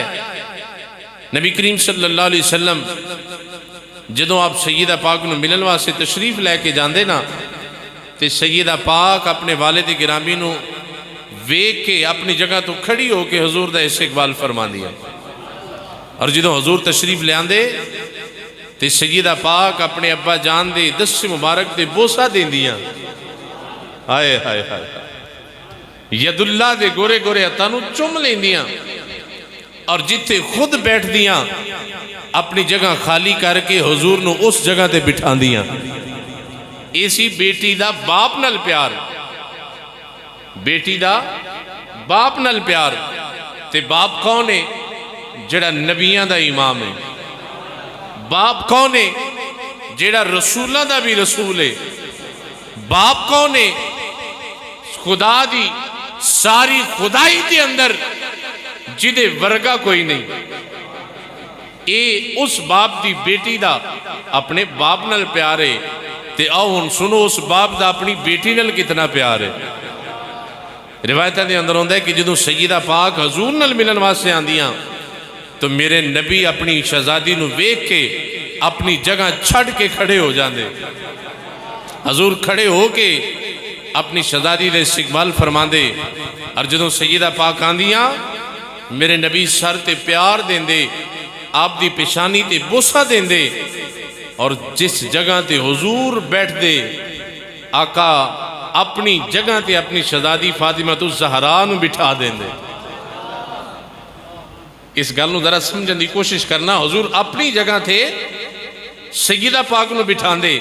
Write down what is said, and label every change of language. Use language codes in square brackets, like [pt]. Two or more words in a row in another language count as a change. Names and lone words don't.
[pa] نبی کریم صلی اللہ علیہ وسلم جدوں آپ سیدہ پاک نو ملن واسطے تشریف لے کے جاندے نا تے سیدہ پاک اپنے والد گرامی نو ویک کے اپنی جگہ تو کھڑی ہو کے حضور دا استقبال فرما دیا، اور جدوں حضور تشریف لے آندے تے سیدہ پاک اپنے ابا جان دے دست مبارک دے بوسہ دیں دیاں، ہائے ہائے ہائے ید اللہ دے گورے گورے اتانو چم لیں دیاں، اور جتے خود بیٹھ دیاں اپنی جگہ خالی کر کے حضور نو اس جگہ تے بٹھا دیاں. اسی بیٹی دا باپ نال پیار, بیٹی دا باپ نال پیار. تے باپ کون ہے؟ جڑا نبیاں دا امام ہے. باپ کون ہے؟ جڑا رسولہ دا بھی رسول ہے. باپ کون ہے؟ خدا دی ساری خدائی دے اندر جدے ورگا کوئی نہیں. اے اس باپ دی بیٹی دا اپنے باپ نال پیار ہے. تے آؤ ہن سنو اس باپ دا اپنی بیٹی نال کتنا پیار ہے. روایتہ دے اندر ہوندہ ہے کہ جدوں سیدہ پاک حضور نال ملن واسطے آندیاں تو میرے نبی اپنی شہزادی نو ویکھ کے اپنی جگہ چھڑ کے کھڑے ہو جاندے. حضور کھڑے ہو کے اپنی شہزادی دے استقبال فرماندے. اور جدوں سیدہ پاک آندیاں میرے نبی سر تے پیار دیندے, آپ دی پیشانی تے بوسہ دیندے. اور جس جگہ تے حضور بیٹھ دے آقا اپنی جگہ تے اپنی شہزادی فاطمہ الزہرا نو بٹھا دیندے. اس گل نو ذرا سمجھن دی کوشش کرنا. حضور اپنی جگہ تھے سیدہ پاک نو بٹھاندے.